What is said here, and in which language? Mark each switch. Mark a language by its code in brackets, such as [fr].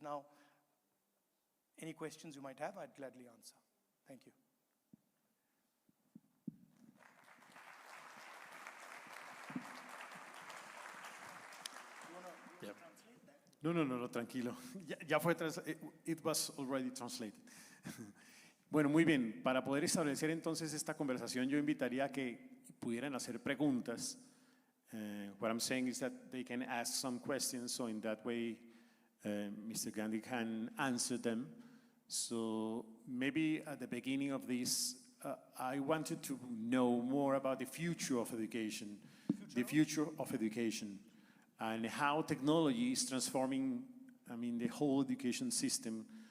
[en] Now, any questions you might have, I'd gladly answer. Thank you. [es] No, tranquilo. Ya fue, [en] it was already translated. [es] Bueno, muy bien. Para poder establecer entonces esta conversación, yo invitaría a que pudieran hacer preguntas. [en] What I'm saying is that they can ask some questions, so in that way, Mr. Gandhi can answer them. So maybe at the beginning of this, I wanted to know more about the future of education. The future of education. And how technology is transforming, the whole education system.